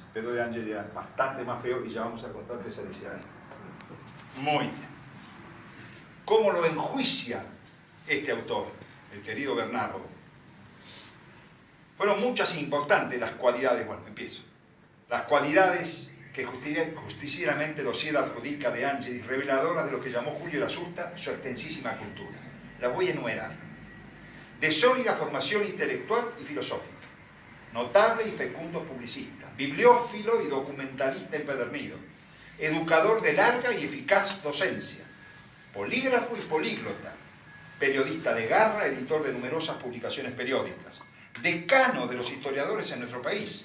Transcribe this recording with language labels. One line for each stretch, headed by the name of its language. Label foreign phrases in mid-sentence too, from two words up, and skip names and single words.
Spanish: Pedro de Angelis era bastante más feo, y ya vamos a contar qué se decía ahí. Muy bien. ¿Cómo lo enjuicia este autor, el querido Bernardo? Fueron muchas e importantes las cualidades, bueno, empiezo. Las cualidades que justicieramente Losier adjudica de Angelis, reveladoras de lo que llamó Julio Lasusta su extensísima cultura. las voy a enumerar. De sólida formación intelectual y filosófica, notable y fecundo publicista, bibliófilo y documentalista empedernido, educador de larga y eficaz docencia, polígrafo y políglota, periodista de garra, editor de numerosas publicaciones periódicas, decano de los historiadores en nuestro país.